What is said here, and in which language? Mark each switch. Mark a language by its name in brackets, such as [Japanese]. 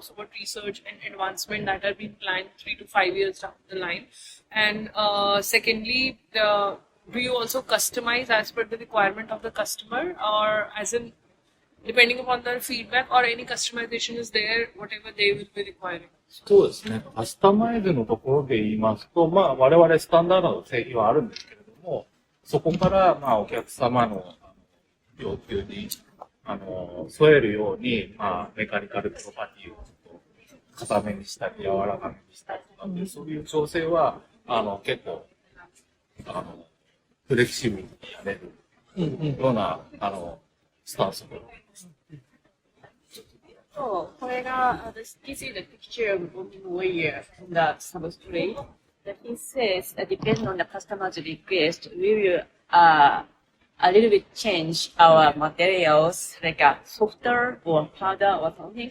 [English] So what research and advancement that are being planned 3 to 5 years down the line? And secondly, do you also customize as per the requirement of the customer, or as in depending upon their feedback, or any customization is there, whatever they will be requiring? [Japanese] そうですね。カスタマイズのところで言いますと、我々スタンダードの製品はあるんですけれども、そこからお客様の要求に添えるように、メカニカルプロパティを硬めにしたり柔らかめにしたりとかって、そういう調整は結構フレキシブルにやれるようなスタンスを取っています。 So, これが、 [English] this is the picture of bonding wire from the substrate. That he says, depending on the customer's request, we will a little bit change our materials, like a softer or harder or something.